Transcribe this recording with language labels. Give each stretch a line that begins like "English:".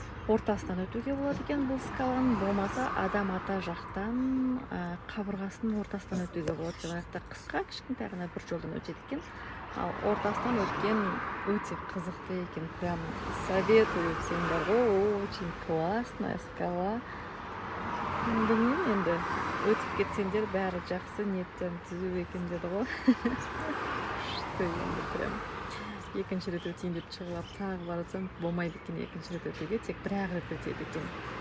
Kazakh: Ортасынан өтуге болады екен бұл скаланың, болмаса Адам ата жақтан қабырғасының ортасынан өтуге болады екен. Аяқта қысқа кішкентай ғана бір жолдан өтеді екен. Ал ортасынан өткен өте қызықты екен.
Russian: Прям советую всем, очень классная скала.
Kazakh: Білмеймін енді, өтіп кетсеңдер бәрі жақсы ниеттен түзу екен деді ғой. Что енді прям екінші рет өтейін деп шығылап тағы барсам болмайды екен, екінші рет өтуге тек бір-ақ рет өтеді екен.